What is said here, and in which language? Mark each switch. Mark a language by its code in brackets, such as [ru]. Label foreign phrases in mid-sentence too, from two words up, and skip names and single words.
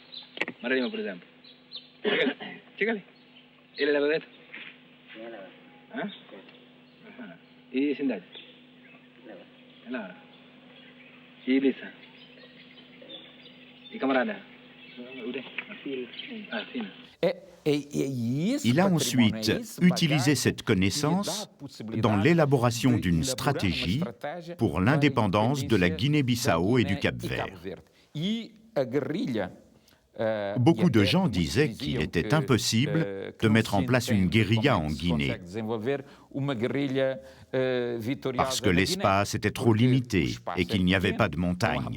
[pt] Maria Lima, por exemplo. Chega ali. Ele leva direito? Hã? E Cidade? Leva. E Elisa? E camarada? Ah, Fina. [fr] Il a ensuite utilisé cette connaissance dans l'élaboration d'une stratégie pour l'indépendance de la Guinée-Bissau et du Cap-Vert. Beaucoup de gens disaient qu'il était impossible de mettre en place une guérilla en Guinée, parce que l'espace était trop limité et qu'il n'y avait pas de montagnes.